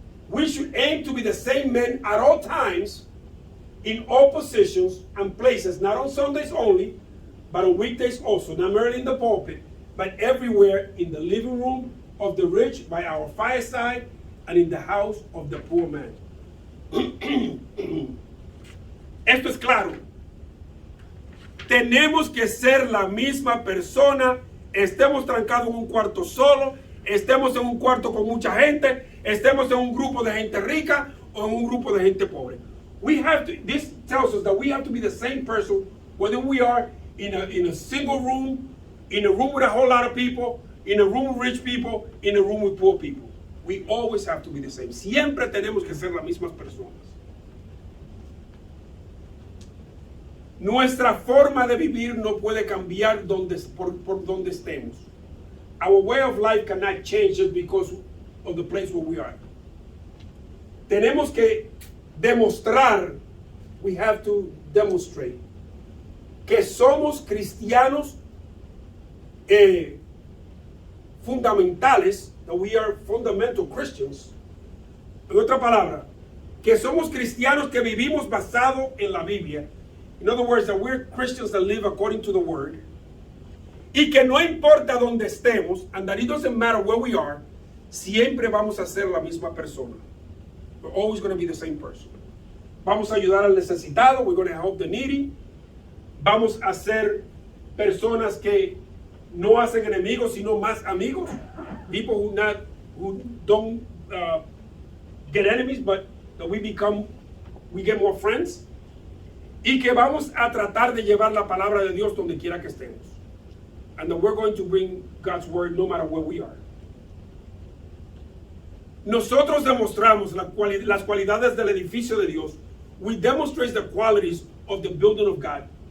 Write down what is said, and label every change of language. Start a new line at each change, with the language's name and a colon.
English: We should aim to be the same men at all times, in all positions and places, not on Sundays only, but on weekdays also, not merely in the pulpit, but everywhere, in the living room of the rich, by our fireside, and in the house of the poor man.
Spanish: Esto es claro. Tenemos que ser la misma persona, estemos trancados en un cuarto solo, estemos en un cuarto con mucha gente, estemos en un grupo de gente rica o en un grupo de gente pobre.
English: This tells us that we have to be the same person, whether we are in a single room, in a room with a whole lot of people, in a room with rich people, in a room with poor people. We always have to be the same.
Spanish: Siempre tenemos que ser las mismas personas. Nuestra forma de vivir no puede cambiar por donde estemos.
English: Our way of life cannot change just because of the place where we are.
Spanish: Tenemos que demostrar,
English: we have to demonstrate,
Spanish: que somos cristianos fundamentales,
English: that we are fundamental Christians.
Spanish: En otra palabra, que somos cristianos que vivimos basado en la Biblia.
English: In other words, that we're Christians that live according to the word.
Spanish: Y que no importa donde estemos,
English: and that it doesn't matter where we are,
Spanish: siempre vamos a ser la misma persona.
English: We're always going to be the same person.
Spanish: Vamos a ayudar al necesitado.
English: We're going to help the needy.
Spanish: Vamos a ser personas que no hacen enemigos, sino más amigos.
English: People who don't get enemies, but that we get more friends.
Spanish: Y que vamos a tratar de llevar la palabra de Dios donde quiera que estemos.
English: And that we're going to bring God's word no matter where we are.
Spanish: Nosotros demostramos las cualidades del edificio de Dios.
English: We demonstrate the qualities of the building of God.